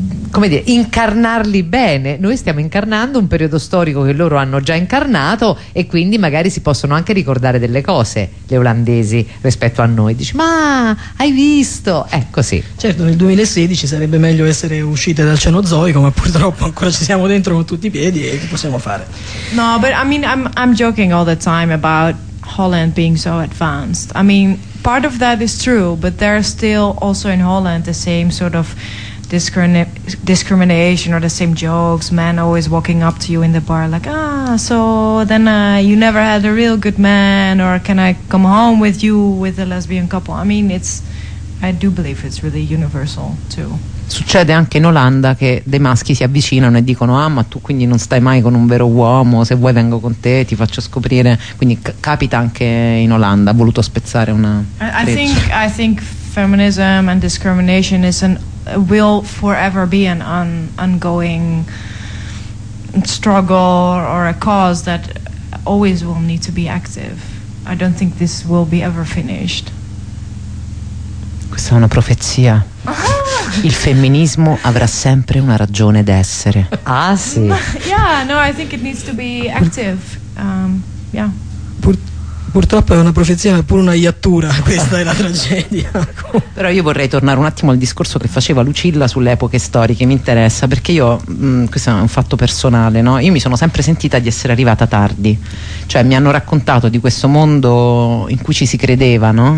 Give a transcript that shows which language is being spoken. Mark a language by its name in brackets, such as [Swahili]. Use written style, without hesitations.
[Italian] come dire, incarnarli bene. Noi stiamo incarnando un periodo storico che loro hanno già incarnato, e quindi magari si possono anche ricordare delle cose le olandesi rispetto a noi. Dici, ma hai visto? È così. Certo, nel 2016 sarebbe meglio essere uscite dal Cenozoico, ma purtroppo ancora ci siamo dentro con tutti i piedi, e che possiamo fare? [English] No, but I mean I'm joking all the time about Holland being so advanced. I mean, part of that is true, but there are still also in Holland the same sort of discrimination or the same jokes, men always walking up to you in the bar like, ah, so then you never had a real good man, or can I come home with you with a lesbian couple? I mean, it's, I do believe it's really universal too. [Italian] Succede anche in Olanda che dei maschi si avvicinano e dicono, ah, ma tu quindi non stai mai con un vero uomo, se vuoi vengo con te, ti faccio scoprire. Quindi capita anche in Olanda. Ha voluto spezzare una freccia. [English] I think feminism and discrimination is an will forever be an ongoing struggle or a cause that always will need to be active. I don't think this will be ever finished. [Italian] Questa è una profezia. Il femminismo avrà sempre una ragione d'essere. Ah sì. [English] Yeah, no, I think it needs to be active. Yeah. [Italian] Purtroppo è una profezia, ma è pure una iattura, questa è la tragedia. Però io vorrei tornare un attimo al discorso che faceva Lucilla sulle epoche storiche, mi interessa, perché io, questo è un fatto personale, no? Io mi sono sempre sentita di essere arrivata tardi, cioè mi hanno raccontato di questo mondo in cui ci si credeva, no?